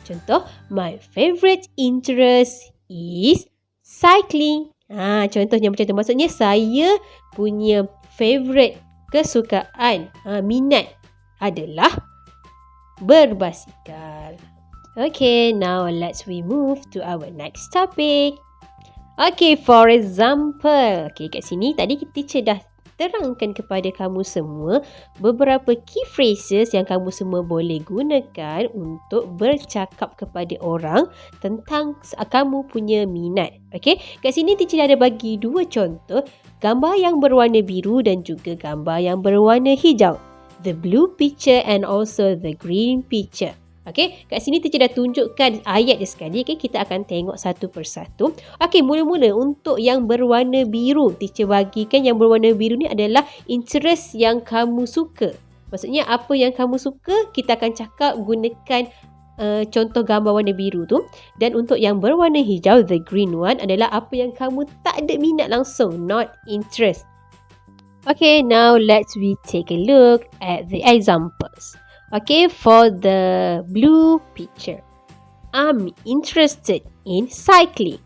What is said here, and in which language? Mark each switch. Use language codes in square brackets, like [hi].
[ms] Contoh, [en] my favourite interest is cycling. [ms] Contohnya macam tu. Maksudnya saya punya favourite kesukaan, minat adalah berbasikal. [en] Okay, now let's we move to our next topic. Okay, for example. [ms] Okay, kat sini tadi teacher dah terangkan kepada kamu semua beberapa [en] key phrases [ms] yang kamu semua boleh gunakan untuk bercakap kepada orang tentang kamu punya minat. Okay, kat sini teacher dah ada bagi dua contoh, gambar yang berwarna biru dan juga gambar yang berwarna hijau. [en] The blue picture and also the green picture. [ms] Okey, kat sini teacher dah tunjukkan ayat dia sekali. Okey, kita akan tengok satu persatu. Okey, mula-mula untuk yang berwarna biru, teacher bagikan yang berwarna biru ni adalah interest yang kamu suka. Maksudnya apa yang kamu suka, kita akan cakap gunakan contoh gambar warna biru tu. Dan untuk yang berwarna hijau, [en] the green one, [ms] adalah apa yang kamu tak ada minat langsung, [en] not interest. Okay, now let's we take a look at the examples. Okay, for the blue picture, I'm interested in cycling.